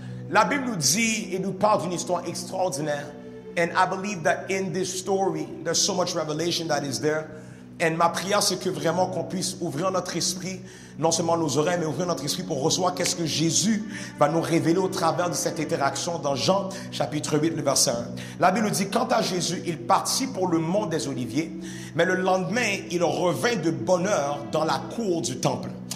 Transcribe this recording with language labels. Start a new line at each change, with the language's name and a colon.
French: La Bible nous dit et nous parle d'une histoire extraordinaire.
English: And I believe that in this story, there's so much revelation that is there.
French: And ma prière, c'est que vraiment qu'on puisse ouvrir notre esprit, non seulement nos oreilles, mais ouvrir notre esprit pour recevoir qu'est-ce que Jésus va nous révéler au travers de cette interaction dans Jean, chapitre 8, le verset 1. La Bible nous dit, quant à Jésus, il partit pour le mont des Oliviers, mais le lendemain, il revint de bonne heure dans la cour du temple.